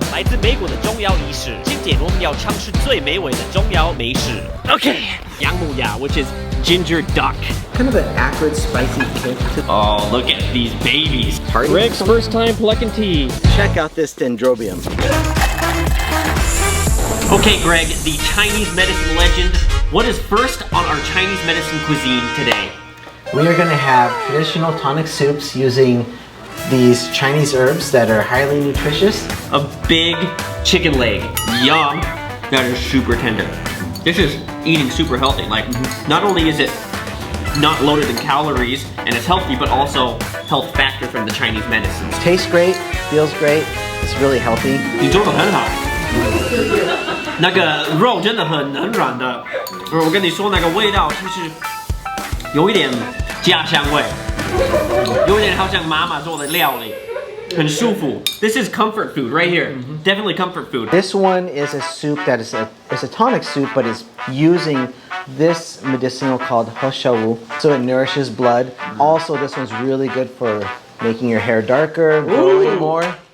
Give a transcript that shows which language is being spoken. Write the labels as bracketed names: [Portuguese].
[Chinese] 来自美国的中药医师，今天我们要尝试最美味的中药美食。 [English] Okay, 姜母鸭, which is ginger duck. Kind of an acrid, spicy kick. Oh, look at these babies. Greg's first time plucking tea. Check out this Dendrobium. Okay, Greg, the Chinese medicine legend. What is first on our Chinese medicine cuisine today? We are going to have traditional tonic soups using these Chinese herbs that are highly nutritious. A big chicken leg. Yum. That is super tender. This is eating super healthy. Like, not only is it not loaded in calories and it's healthy, but also health factor from the Chinese medicines. Tastes great, feels great, it's really healthy. [Chinese] 你做得很好。那个肉真的很软的，我跟你说那个味道就是有一点家乡味，有点好像妈妈做的料理。很舒服. [English] This is comfort food right here. Definitely comfort food. This one is a soup that is a tonic soup, but is using this medicinal called Hoshawu, so it nourishes blood. Also, this one's really good for making your hair darker, growing more.